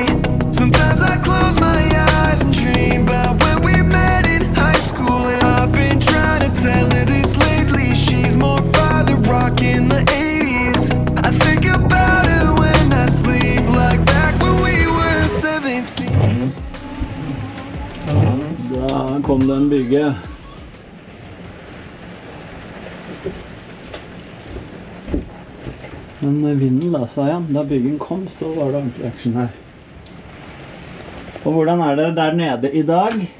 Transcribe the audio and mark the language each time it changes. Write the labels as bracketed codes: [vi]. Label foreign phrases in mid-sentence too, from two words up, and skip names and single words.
[en] Sometimes I close my eyes and dream about when we met in high school, and I've been trying to tell her this lately. She's more father rock in the 80s. I think about her when I sleep, like back when we were 17. [no] Da kom den bygget. Men vinden la seg igjen. Da byggen kom, så var det ordentlig action her. Og hvordan det der nede i dag?